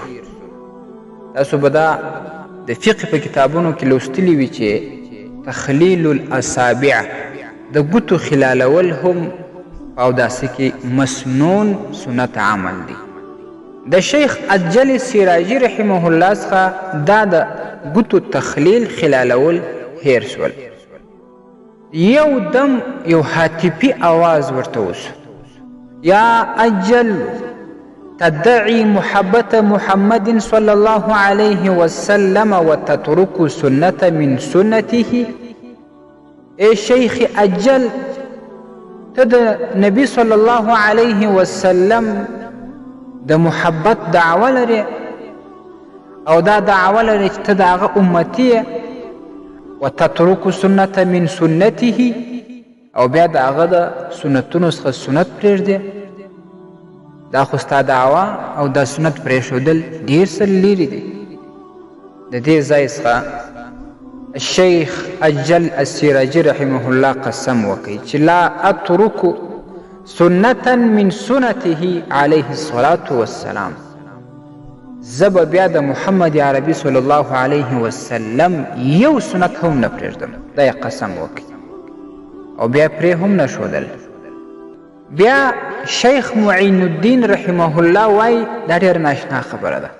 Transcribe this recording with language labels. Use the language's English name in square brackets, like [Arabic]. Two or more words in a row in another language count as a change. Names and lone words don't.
[Pashto] تاسو به دا د فقه په کتابونو کې لوستلي وي چې [Arabic] تخلیل الاصابع [Pashto] د ګوتو خلالول هم په اوداسي کې مسنون سنت عمل دی. د شیخ اجل سراجي [Arabic] رحمه الله [Pashto] څخه دا د ګوتو تخلیل خلالول هیر سول. یو دم یو هاتفي آواز ورته وسو، [Arabic] یا اجل تدعي محبة محمد صلى الله عليه وسلم وتترك سنة من سنته. [Pashto] ای شیخ اجل، ته د نبی [Arabic] صلی الله علیه وسلم [Pashto] د محبت دعوه لرې او دا دعوه لرې چې ته د هغه امتي یې، [Arabic] وتترک سنة من سنته، [Pashto] او بیا د هغه د سنتونو څخه سنت پرېږدې. دا خو ستا دعوه او دا سنت پرېښودل ډېر څه لرې دي. د دې ځای څخه الشیخ اجل السراجي [Arabic] رحمه الله [Pashto] قسم وکړي چې [Arabic] لا اترک سنة من سنته علیه الصلاة والسلام، [Pashto] زه به بیا د محمد عربي [Arabic] صلی الله علیه وسلم [Pashto] یو سنت هم نه پرېږدم. دا یې قسم وکړي او بیا پرې هم نه ښودل. بیا شیخ معین الدین [Arabic] رحمه الله [Pashto] وایي دا ډېر ناشنا خبره ده.